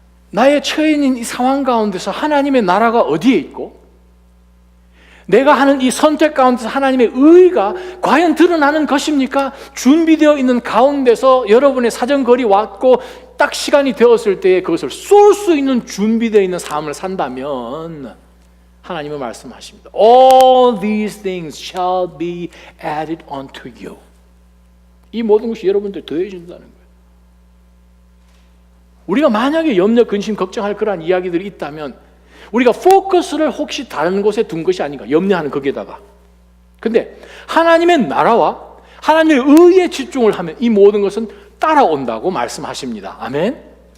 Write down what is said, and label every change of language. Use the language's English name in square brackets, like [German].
[Korean] 나의 처해 있는 이 상황 가운데서 하나님의 나라가 어디에 있고 내가 하는 이 선택 가운데서 하나님의 의가 과연 드러나는 것입니까? 준비되어 있는 가운데서 여러분의 사정거리 왔고 딱 시간이 되었을 때 그것을 쏠 수 있는 준비되어 있는 삶을 산다면 하나님은 말씀하십니다. [English] All these things shall be added unto you. [Korean] 이 모든 것이 여러분들 더해진다는 거예요. 우리가 만약에 염려, 근심, 걱정할 그러한 이야기들이 있다면 우리가 포커스를 혹시 다른 곳에 둔 것이 아닌가, 염려하는 거기에다가. 근데 하나님의 나라와 하나님의 의에 집중을 하면 이 모든 것은 따라온다고 말씀하십니다. 아멘.